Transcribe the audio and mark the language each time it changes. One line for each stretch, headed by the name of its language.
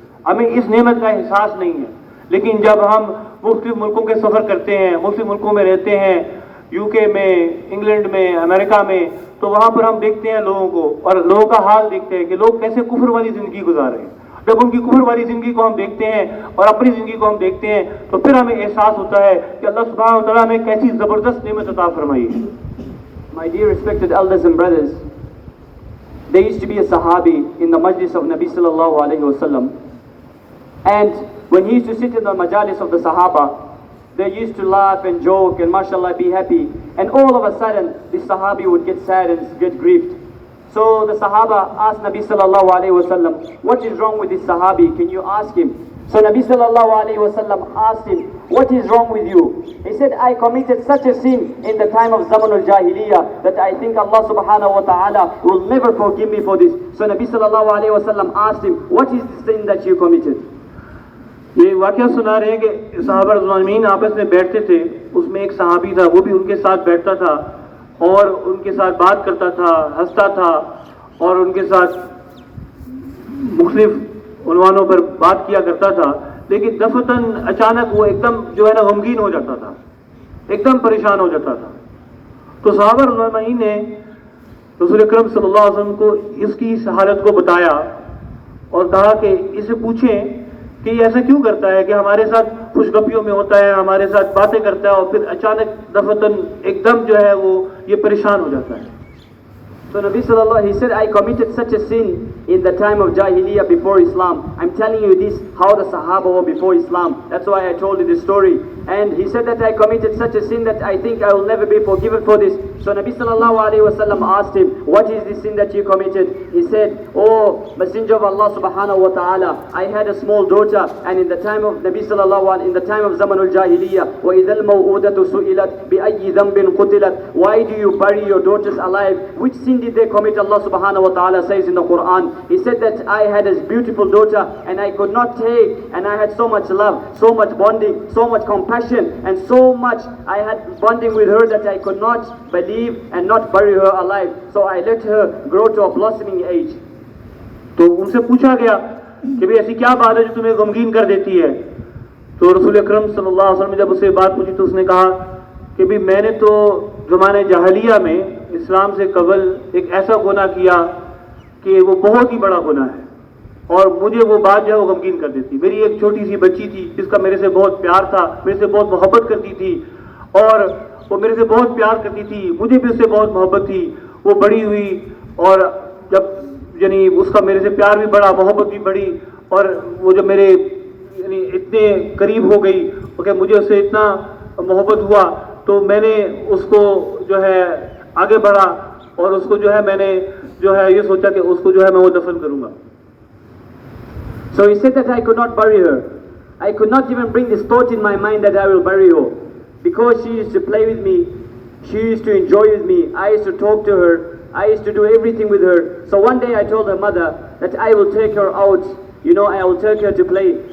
Hindi: हमें इस नेमत का एहसास नहीं है, लेकिन जब हम मुख्तलिफ मुल्कों के सफ़र करते हैं, मुख्तलिफ मुल्कों में रहते हैं, यूके में, इंग्लैंड में, अमेरिका में, तो वहाँ पर हम देखते हैं लोगों को और लोगों का हाल देखते हैं कि लोग कैसे कुफर वाली ज़िंदगी गुजार रहे हैं। जब उनकी कुफर वाली ज़िंदगी को हम देखते हैं और अपनी ज़िंदगी को हम देखते हैं तो फिर हमें एहसास होता है कि अल्लाह सुब्हानहू व तआला ने कैसी ज़बरदस्त नेमत अता फरमाई है।
English: My dear respected elders and brothers, there used to be a Sahabi in the majlis of Nabi sallallahu alayhi wasallam, and when he used to sit in the majalis of the Sahaba, they used to laugh and joke and mashallah be happy, and all of a sudden this Sahabi would get sad and get grieved. So the Sahaba asked Nabi sallallahu alayhi wasallam, what is wrong with this Sahabi? Can you ask him? So Nabi sallallahu alayhi wasallam asked him, what is wrong with you? He said, I committed such a sin in the time of Zaman al-Jahiliyyah that I think Allah subhanahu wa ta'ala will never forgive me for this. So Nabi sallallahu alayhi wasallam asked him, what is the sin that you committed?
Hindi: ये वाक़या सुना रहे हैं कि सहाबा रज़ियल्लाहु आपस में बैठते थे, उसमें एक सहाबी था, वो भी उनके साथ बैठता था और उनके साथ बात करता था, हंसता था और उनके साथ मुख्तलिफ उन्वानों पर बात किया करता था। लेकिन दफतन अचानक वो एकदम जो है ना गमगीन हो जाता था, एकदम परेशान हो जाता था। तो सहाबा रज़ियल्लाहु ने रसूल अकरम सल्लल्लाहु अलैहि वसल्लम को इसकी इस हालत को बताया और कहा कि इसे पूछें कि ये ऐसा क्यों करता है कि हमारे साथ खुशगपियों में होता है, हमारे साथ बातें करता है और फिर अचानक दफतन एकदम जो है वो ये परेशान हो जाता है।
English: So Nabi sallallahu, he said, I committed such a sin in the time of Jahiliyyah before Islam. I'm telling you this, how the Sahaba were before Islam. That's why I told you this story. And he said that I committed such a sin that I think I will never be forgiven for this. So Nabi sallallahu alayhi wa sallam asked him, what is this sin that you committed? He said, oh Messenger of Allah subhanahu wa ta'ala, I had a small daughter, and in the time of Nabi sallallahu alayhi, in the time of Zaman al-Jahiliyyah,
Arabic: وَإِذَا الْمَوْءُودَةُ سُئِلَتْ بِأَيِّ ذَنْبٍ قُتِلَتْ.
English: Why do you bury your daughters alive? Which sin did they commit? Allah subhanahu wa ta'ala says in the Quran. He said that I had a beautiful daughter and I could not take, and I had so much love, so much bonding, so much compassion, and so much I had bonding with her that I could not believe and not bury her alive. So I let her grow to a blossoming age.
Hindi: तो उनसे पूछा गया कि भाई ऐसी क्या बात है जो तुम्हें गमगीन कर देती है? तो रसूल अकरम सल्लल्लाहु अलैहि वसल्लम ने जब उससे बात पूछी तो उसने कहा कि भाई मैंने तो ज़माने जahiliya में इस्लाम से कबल एक ऐसा गुनाह किया कि वो बहुत ही बड़ा गुनाह है और मुझे वो बात जो है वो गमगीन कर देती। मेरी एक छोटी सी बच्ची थी जिसका मेरे से बहुत प्यार था, मेरे से बहुत मोहब्बत करती थी और वो मेरे से बहुत प्यार करती थी, मुझे भी उससे बहुत मोहब्बत थी। वो बड़ी हुई और जब यानी उसका मेरे से प्यार भी बढ़ा, मोहब्बत भी बढ़ी, और वो जब मेरे यानी इतने करीब हो गई कि मुझे उससे इतना मोहब्बत हुआ, तो मैंने उसको जो है आगे बढ़ा और उसको जो है मैंने जो है ये सोचा कि उसको जो है मैं वो दफन करूंगा.
English: So he said that I could not bury her. I could not even bring this thought in my mind that I will bury her, because she used to play with me, she used to enjoy with me, I used to talk to her, I used to do everything with her. So one day I told her mother that I will take her out, I will take her to play.